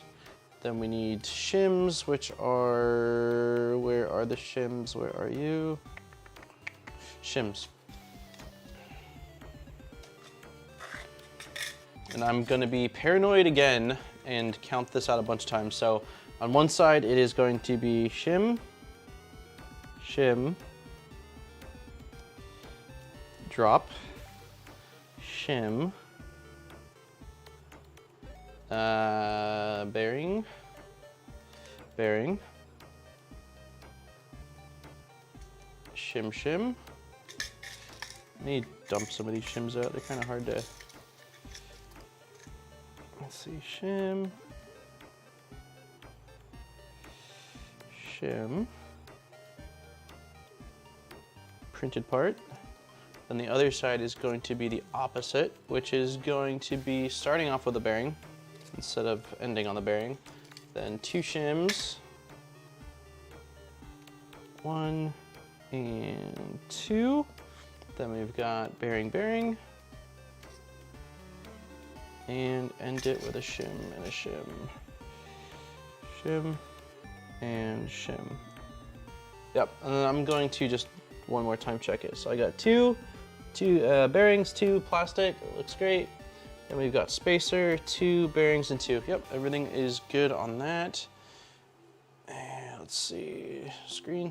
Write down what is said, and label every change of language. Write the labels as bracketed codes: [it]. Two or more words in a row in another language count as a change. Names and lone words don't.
[en] Then we need shims, which are, where are the shims? Where are you? Shims. And I'm gonna be paranoid again and count this out a bunch of times. So on one side, it is going to be shim, shim, drop, shim, bearing, bearing, shim, shim. I need to dump some of these shims out. They're kind of hard to, let's see, shim, shim, printed part. Then the other side is going to be the opposite, which is going to be starting off with a bearing instead of ending on the bearing. Then 2 shims, 1 and 2. Then we've got bearing, bearing, and end it with a shim and a shim, shim and shim. Yep, and then I'm going to just one more time check it. So I got two bearings, 2 plastic, it looks great. Then we've got spacer, 2 bearings and 2. Yep, everything is good on that. And let's see, screen.